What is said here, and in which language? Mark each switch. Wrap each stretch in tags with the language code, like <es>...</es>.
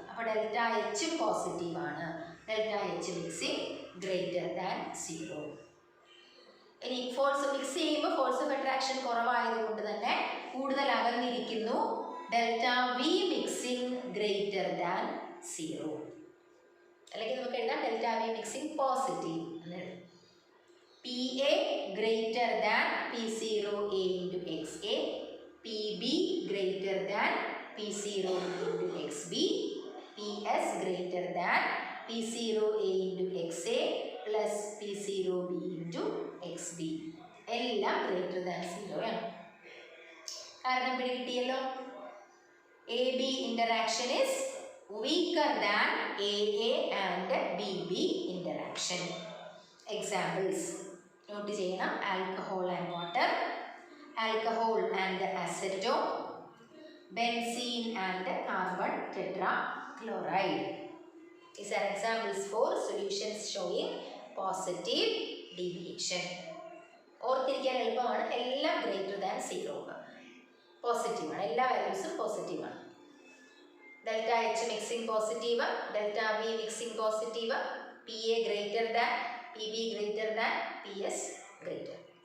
<en>അപ്പോൾ delta H positive ആണ്, delta H mixing greater than 0.</en> <ml>ഇനി ഫോഴ്സ് മിക്സ് ചെയ്യുമ്പോൾ ഫോഴ്സ് ഓഫ് അട്രാക്ഷൻ കുറവായതുകൊണ്ട് തന്നെ കൂടുതൽ അകന്നിരിക്കുന്നു.</ml> <en>Delta V mixing greater than 0.</en> <ml>അല്ലെങ്കിൽ നമുക്ക് എഴുതാം ഡെൽറ്റ വി മിക്സിംഗ് പോസിറ്റീവ് എന്ന് എഴുതാം.</ml> <en>P A greater than P0 A into XA, PB greater than P0 into XB, PS greater than P0 A into XA plus P0 B into XB.</en> <ml>എല്ലാം greater than 0 ആണ്. കാരണം ഇവിടെ കിട്ടിയല്ലോ</ml> <en>AB interaction is weaker than AA and BB interaction.</en> <ml>Examples not ചെയ്യണം.</ml> <en>Alcohol and water, alcohol and acetone, benzene and carbon tetrachloride. These are examples for solutions showing positive deviation.</en> <ml>ഓർത്തിരിക്കാൻ എളുപ്പമാണ്, എല്ലാം greater than 0 positive ആണ്, എല്ലാ വാല്യൂസും positive ആണ്.</ml> <en>Delta H mixing positive, delta V mixing positive, P A greater than, P B greater than, P S greater.</en>